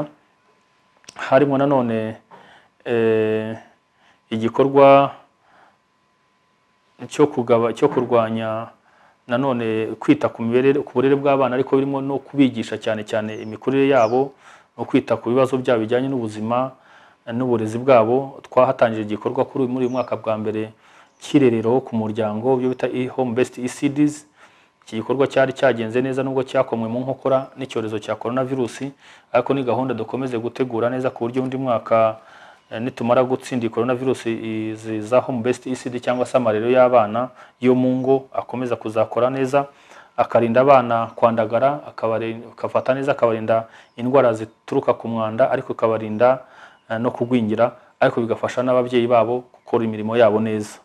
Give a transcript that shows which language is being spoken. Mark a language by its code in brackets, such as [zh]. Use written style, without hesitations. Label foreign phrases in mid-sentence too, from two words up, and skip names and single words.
[rw] Harimo nanone igikorwa cyo kurwanya nanone kwita ku burere bw'abana, ariko birimo no kubigisha cyane cyane imikurire yabo no kwita ku bibazo byabo bijyanye n'ubuzima n'uburezi bwabo. Twahatangije igikorwa muri uyu mwaka bwa mbere kirerero ku muryango, byo bita [en] home based ECDs. [rw] Iki gikorwa cyari cyagenze neza nubwo cyakomwe mu nkokora n'icyorezo cya coronavirus, ariko ni gahunda dukomeze gutegura neza ku buryo undi mwaka nitumara gutsinda coronavirus za [en] home based ECD [rw] cyangwa se amarero y'abana yo mu ngo akomeza kuzakora neza, akarinda abana kwandagara, akafata neza, akabarinda indwara zituruka ku mwanda, ariko akabarinda no kugwingira, ariko bigafasha n'ababyeyi babo gukora imirimo yabo neza.